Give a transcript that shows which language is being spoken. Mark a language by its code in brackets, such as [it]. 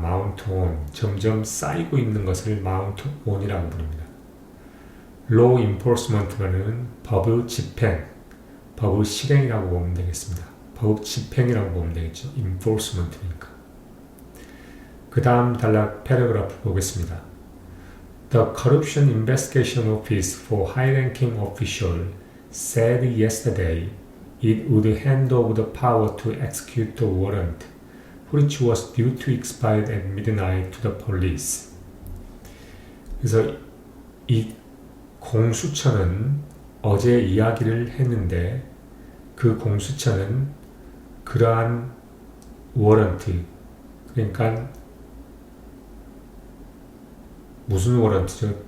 [ko] mount on, 점점 쌓이고 있는 것을 mount on이라고 부릅니다. law enforcement는 법의 집행, 법의 실행이라고 보면 되겠습니다. 법 집행이라고 보면 되겠죠. enforcement니까. 그 다음 단락 패러그래프 보겠습니다. [en] The Corruption Investigation Office for High-Ranking Official said yesterday it would hand over the power to execute the warrant, which was due to expire at midnight to the police. [ko] 그래서 이 공수처는 어제 이야기를 했는데, 그 공수처는 그러한 워런트, 그러니까 무슨 워런트죠?